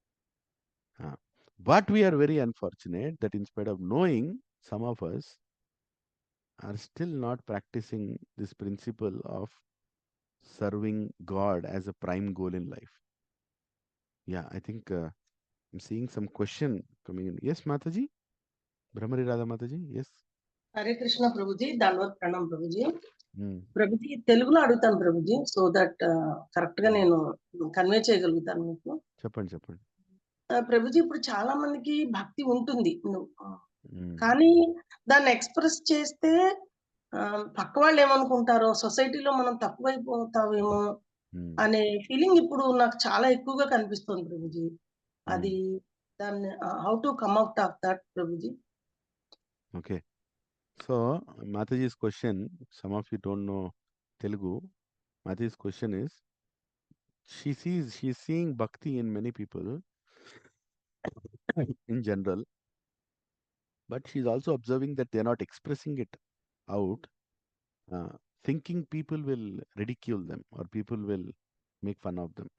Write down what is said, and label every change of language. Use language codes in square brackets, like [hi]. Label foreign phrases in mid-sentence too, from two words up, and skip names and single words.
[en] But we are very unfortunate that in spite of knowing, some of us are still not practicing this principle of serving God as a prime goal in life. Yeah, I think I'm seeing some question coming in. Yes, Mataji? Brahmari Radha Mataji? Yes. [hi] Hare Krishna Prabhuji, Danvat Pranam Prabhuji. [te] ప్రభుజీ తెలుగులో అడుగుతాను ప్రభుజీ [en] so that correct [te] గా నేను కన్వే చేయగలుగుతాను మీకు. చెప్పండి. ప్రభుజీ ఇప్పుడు చాలా మందికి భక్తి ఉంటుంది కానీ దాన్ని ఎక్స్ప్రెస్ చేస్తే పక్క వాళ్ళు ఏమనుకుంటారో, సొసైటీలో మనం తక్కువైపోతామేమో అనే ఫీలింగ్ ఇప్పుడు నాకు చాలా ఎక్కువగా కనిపిస్తుంది ప్రభుజీ. అది దాన్ని [en] how to come out of that [te] ప్రభుజీ? [en] Okay. So, Mataji's question, some of you don't know Telugu. Mataji's question is, she's seeing bhakti in many people in general, but she's also observing that they're not expressing it out, thinking people will ridicule them or people will make fun of them.